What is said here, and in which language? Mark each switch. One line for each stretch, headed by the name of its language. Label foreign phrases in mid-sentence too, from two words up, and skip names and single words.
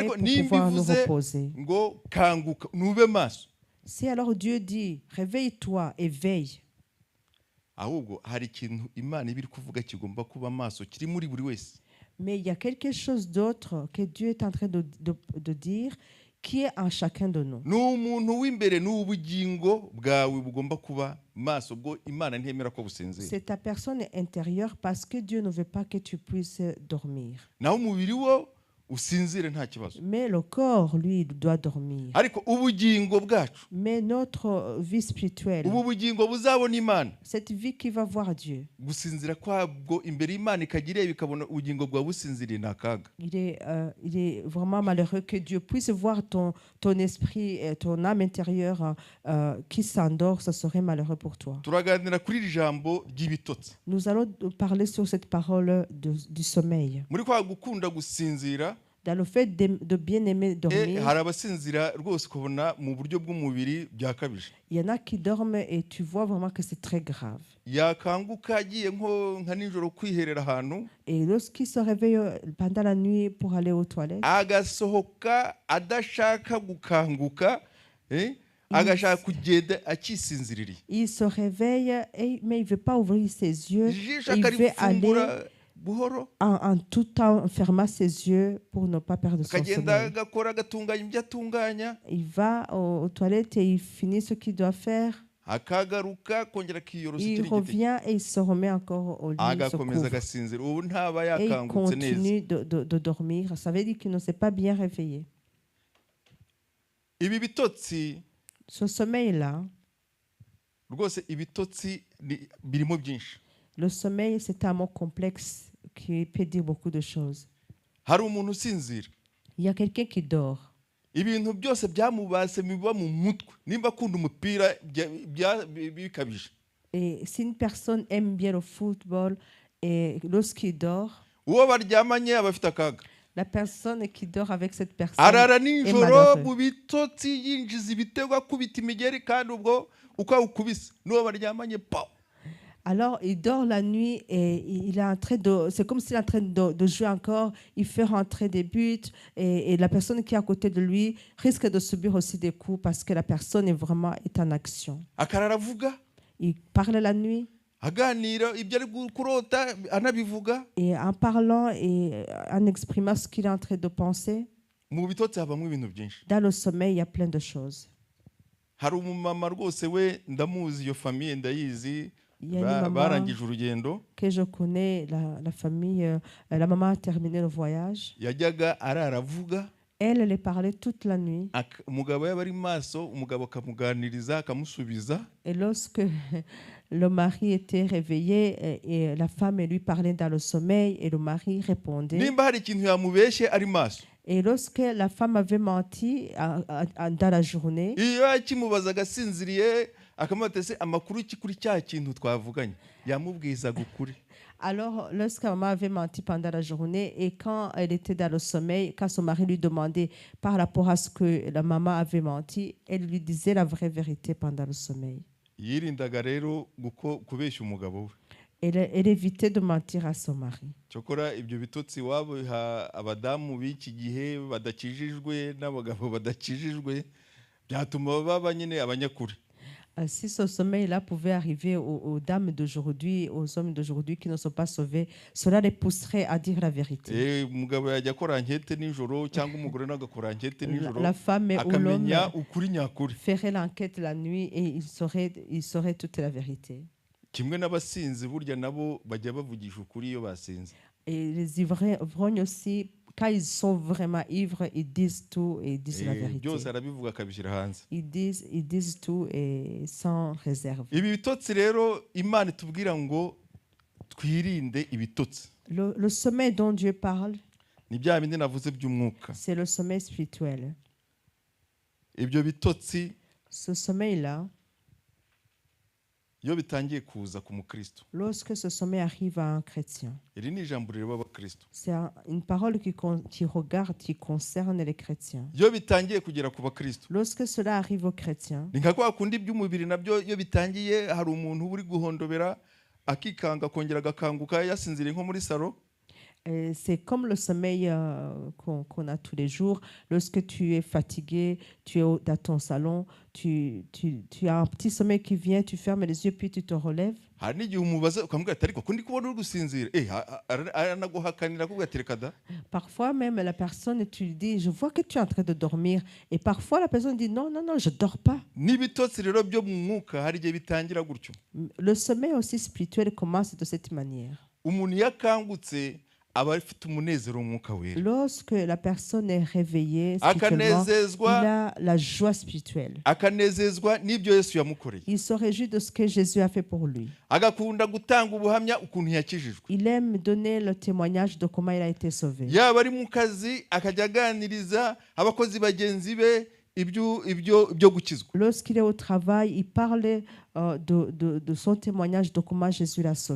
Kinyarwanda: Ariko
French: pour
Kinyarwanda: nimba
French: pouvoir nous
Kinyarwanda: ivuze
French: reposer.
Kinyarwanda: ngo kanguka nube maso,
French: Si alors Dieu dit, réveille-toi et veille,
Kinyarwanda: ahubwo hari ikintu Imana ibiri kuvuga kigomba kuba maso kiri muri buri wese.
French: mais il y a quelque chose d'autre que Dieu est en train de dire qui est en chacun de nous.
Kinyarwanda: Ni umuntu w'imbere n'ubugingo bwawe bugomba kuba maso, bwo Imana ntiyemera ko businzira.
French: C'est ta personne intérieure parce que Dieu ne veut pas que tu puisses dormir.
Kinyarwanda: Naho umubiri wo usinzire nta kibazo.
French: Mais le corps, lui, il doit dormir.
Kinyarwanda: Ariko ubugingo bwacu,
French: Mais notre vie spirituelle,
Kinyarwanda: ubu bugingo buzabona Imana,
French: cette vie qui va voir Dieu,
Kinyarwanda: gusinzira kwabwo imbere Imana ikagira bikabona ubugingo bwawe businziriye nakaga.
French: il est vraiment malheureux que Dieu puisse voir ton esprit, ton âme intérieure qui s'endort. Ce serait malheureux pour toi.
Kinyarwanda: Turaganira kuri iri jambo ry'ibitotsi.
French: Nous allons parler sur cette parole du sommeil.
Kinyarwanda: Muri kwa gukunda gusinzira,
French: dans le fait de bien aimer dormir,
Kinyarwanda: hari abasinzira rwose kubona mu buryo bw'umubiri byakabije.
French: il y en a qui dorment et tu vois vraiment que c'est très grave.
Kinyarwanda: Yakanguka agiye nka nijoro kwiherera ahantu,
French: Et lorsqu'il se réveille pendant la nuit pour aller aux toilettes,
Kinyarwanda: agasohoka adashaka gukanguka, agashaka kugenda akisinziririye.
French: Il se réveille, mais il ne veut pas ouvrir ses yeux.
Kinyarwanda: Ijisho
French: Il veut
Kinyarwanda: akarifungura
French: aller
Kinyarwanda: buhoro,
French: en tout temps fermant ses yeux pour ne pas perdre son
Kinyarwanda: akagenda
French: sommeil.
Kinyarwanda: agakora agatunganya ibyo atunganya,
French: Il va aux toilettes et il finit ce qu'il doit faire.
Kinyarwanda: akagaruka kongera akiyorosa
French: Il
Kinyarwanda: ikindi giti,
French: revient et il se remet encore au lit, il se
Kinyarwanda: agakomeza
French: couvre.
Kinyarwanda: agasinzira. Ubu ntaba
French: Et il
Kinyarwanda: yakangutse neza.
French: continue de dormir. Ça veut dire qu'il ne s'est pas bien réveillé.
Kinyarwanda: Ibi bitotsi
French: Ce sommeil-là,
Kinyarwanda: rwose ibitotsi birimo byinshi.
French: le sommeil, c'est un mot complexe qui peut dire beaucoup de choses.
Kinyarwanda: Hari umuntu usinzira,
French: Il y a quelqu'un qui dort.
Kinyarwanda: ibintu byose byamubase biba mu mutwe, nimba akunda umupira bikabije.
French: Et si une personne aime bien le football et lorsqu'il dort,
Kinyarwanda: Uwo baryamanye aba afite akaga.
French: la personne qui dort avec cette personne
Kinyarwanda: Arara
French: est
Kinyarwanda: nijoro
French: malheureux.
Kinyarwanda: mu bitotsi yinjiza ibitego akubita imigeri, kandi ubwo uko awukubise n'uwo baryamanye pa.
French: Alors il dort la nuit et il est en train de, c'est comme s'il est en train de jouer encore. Il fait rentrer des buts et la personne qui est à côté de lui risque de subir aussi des coups parce que la personne est en action.
Kinyarwanda: Akarara avuga,
French: Il parle la nuit
Kinyarwanda: aganira ibyo ari kurota anabivuga.
French: et en parlant et en exprimant ce qu'il est en train de penser.
Kinyarwanda: Mu bitotsi habamo ibintu byinshi.
French: Dans le sommeil, il y a plein de choses.
Kinyarwanda: Hari umumama rwose we ndamuzi, iyo famiye ndayizi,
French: Il y a une maman
Kinyarwanda: barangije urugendo,
French: que je connais, la famille, la maman a terminé le voyage.
Kinyarwanda: yajyaga arara avuga,
French: Elle est parlait toute la nuit.
Kinyarwanda: umugabo yaba ari maso, umugabo akamuganiriza akamusubiza.
French: Et lorsque le mari était réveillé et la femme lui parlait dans le sommeil et le mari répondait.
Kinyarwanda: Nimba hari ikintu yamubeshye ari maso,
French: Et lorsque la femme avait menti dans la journée,
Kinyarwanda: iyo yakimubaza agasinziriye akamubwira ati amakuru ki kuri cya kintu twavuganye, yamubwizaga ukuri.
French: alors lorsque maman avait menti pendant la journée et quand elle était dans le sommeil, quand son mari lui demandait par rapport à ce que la maman avait menti, elle lui disait la vraie vérité pendant le sommeil.
Kinyarwanda: Yirindaga rero kubeshya umugabo we.
French: Elle évitait de mentir à son mari.
Kinyarwanda: Cyokora ibyo bitotsi wabo abadamu b'iki gihe badakijijwe n'abagabo badakijijwe byatuma baba nyine abanyakuri.
French: Si ce sommeil-là pouvait arriver aux dames d'aujourd'hui, aux hommes d'aujourd'hui qui ne sont pas sauvés, cela les pousserait à dire la vérité.
Kinyarwanda: Umugabo yajya akora ankete nijoro cyangwa umugore n'agakora ankete nijoro,
French: La femme ou l'homme
Kinyarwanda: akamenya ukuri nyakuri.
French: ferait l'enquête la nuit et il saurait toute la vérité.
Kinyarwanda: Kimwe n'abasinzi burya nabo bajya bavugisha ukuri iyo basinze.
French: Et les ivrognes aussi, quand ils sont vraiment ivres, ils disent tout et ils disent la vérité.
Kinyarwanda: Byose arabivuga akabishyira hanze.
French: Ils disent tout et sans réserve.
Kinyarwanda: Ibi bitotsi rero Imana itubwira ngo twirinde ibitotsi.
French: Le sommeil dont Dieu parle,
Kinyarwanda: Ni bya bindi navuze by'umwuka.
French: c'est le sommeil spirituel.
Kinyarwanda: Ibyo bitotsi
French: Ce sommeil-là,
Kinyarwanda: iyo bitangiye kuza ku mukristo,
French: lorsque ce sommeil arrive à un chrétien,
Kinyarwanda: iri ni ijambo rireba abakristo.
French: c'est une parole qui regarde, qui concerne les chrétiens.
Kinyarwanda: Iyo bitangiye kugera ku bakristo,
French: Lorsque cela arrive aux chrétiens,
Kinyarwanda: ni nka kwa kundi by'umubiri nabyo iyo bitangiye hari umuntu uri guhondobera akikanga akongera agakanguka yasinziriye nko muri salo.
French: C'est comme le sommeil qu'on a tous les jours. Lorsque tu es fatigué, tu es dans ton salon, tu as un petit sommeil qui vient, tu fermes les yeux puis tu te relèves.
Kinyarwanda: hari n'igihe umubaza ukamubwira ati ariko ko ndi kubona uri gusinzira aranaguhakanira akubwira ati reka da.
French: Parfois même la personne, tu lui dis, je vois que tu es en train de dormir. Et parfois la personne dit, non, non, non, je ne dors pas.
Kinyarwanda: N'ibitotsi rero byo mu mwuka hari igihe bitangira gutyo.
French: Le sommeil aussi spirituel commence de cette manière.
Kinyarwanda: Umuntu yakangutse aba afite umunezero mu mwuka wera.
French: Lorsque la personne est réveillée spirituellement, il a la joie spirituelle.
Kinyarwanda: Akanezezwa n'ibyo Yesu yamukoreye.
French: Il se réjouit de ce que Jésus a fait pour lui.
Kinyarwanda: Agakunda gutanga ubuhamya ukuntu yakijijwe.
French: Il aime donner le témoignage de comment il a été sauvé.
Kinyarwanda: Yaba ari mu kazi akajya aganiriza abakozi bagenzi be ibyo gukizwa.
French: Lorsqu'il est au travail, il parle de son témoignage de comment Jésus l'a sauvé.